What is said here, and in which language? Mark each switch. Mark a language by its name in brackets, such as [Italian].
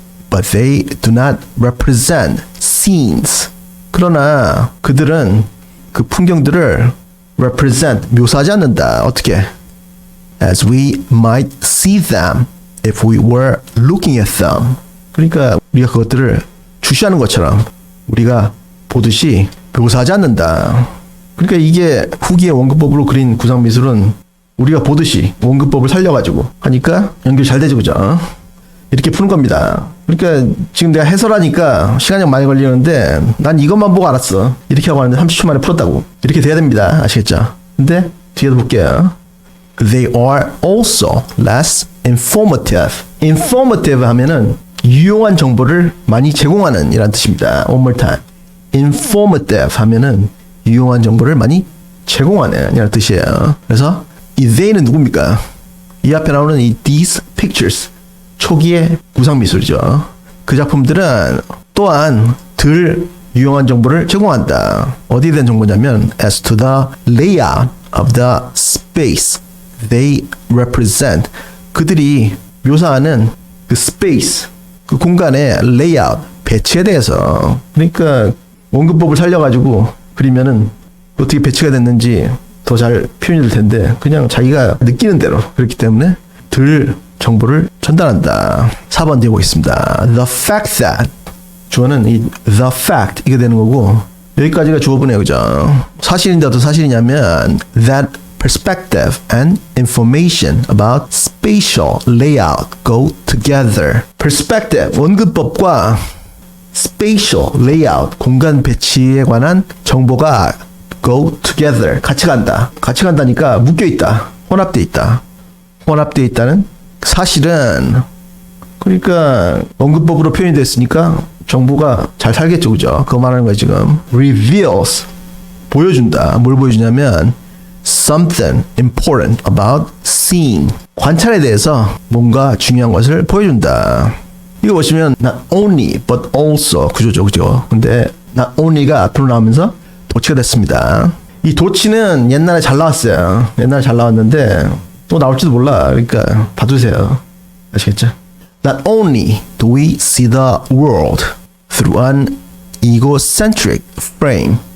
[English] But they do not represent scenes. [Korean] 그러나 그들은 그 풍경들을 represent 묘사하지 않는다. 어떻게? [English] As we might see them if we were looking at them. [Korean] 그러니까 우리가 그것들을 주시하는 것처럼 우리가 보듯이 묘사하지 않는다. 그러니까 이게 후기의 원근법으로 그린 구상미술은 우리가 보듯이 원근법을 살려가지고 하니까 연결 잘 되죠. 그죠? 이렇게 푸는 겁니다. 그러니까 지금 내가 해설하니까 시간이 많이 걸리는데 난 이것만 보고 알았어. 이렇게 하고 하는데 30초 만에 풀었다고. 이렇게 돼야 됩니다. 아시겠죠? 근데 뒤에도 볼게요. [English] They are also less informative. [Korean] informative 하면은 유용한 정보를 많이 제공하는 이란 뜻입니다. [English] One more time. [Korean] informative 하면은 유용한 정보를 많이 제공하는 이란 뜻이에요. 그래서 이 they는 누굽니까? 이 앞에 나오는 이 these pictures 초기의 구상미술이죠. 그 작품들은 또한 덜 유용한 정보를 제공한다. 어디에 대한 정보냐면 [English] as to the layout of the space they represent. [Korean] 그들이 묘사하는 그 space, 그 공간의 layout, 배치에 대해서. 그러니까 원근법을 살려가지고 그리면은 어떻게 배치가 됐는지 더 잘 표현이 될 텐데 그냥 자기가 느끼는 대로 그렇기 때문에 덜 정보를 전달한다. 4번 뒤에 보겠습니다. [English] The fact that [Korean] 주어는 이 the fact 이게 되는 거고 여기까지가 주어분이에요. 그죠? 사실인데 어떤 사실이냐면 [English] that perspective and information about spatial layout go together. [Korean] perspective 원근법과 spatial layout 공간 배치에 관한 정보가 [English] go together [Korean] 같이 간다. 같이 간다니까 묶여 있다. 혼합돼 있다. 혼합돼 있다는 사실은 그러니까 원근법으로 표현이 됐으니까 정보가 잘 살겠죠. 그죠? 그거 말하는 거예요 지금. reveals 보여준다. 뭘 보여주냐면 [English] something important about seeing [Korean] 관찰에 대해서 뭔가 중요한 것을 보여준다. 이거 보시면 [English] not only but also [Korean] 구조죠. 그죠? 근데 not only가 앞으로 나오면서 도치가 됐습니다. 이 도치는 옛날에 잘 나왔어요. 옛날에 잘 나왔는데 또 나올지도 몰라. 그러니까 봐두세요. 아시겠죠? [English] Not only do we see the world through an egocentric frame.